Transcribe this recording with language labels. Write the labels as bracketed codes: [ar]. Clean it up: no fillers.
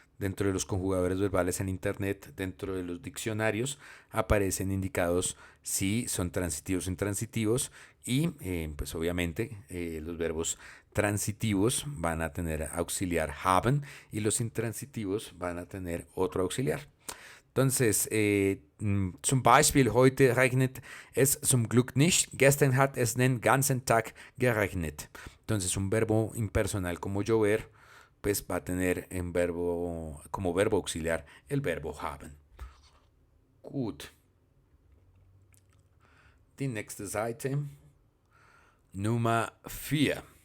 [es] Dentro de los conjugadores verbales en internet, dentro de los diccionarios, aparecen indicados si son transitivos o intransitivos y pues obviamente los verbos transitivos van a tener auxiliar haben y los intransitivos van a tener otro auxiliar. [de] Entonces, zum Beispiel, heute regnet es zum Glück nicht. Gestern hat es den ganzen Tag geregnet. [es] Entonces, un verbo impersonal como llover, pues va a tener como verbo auxiliar el verbo haben. [de] Gut. Die nächste Seite. Nummer 4.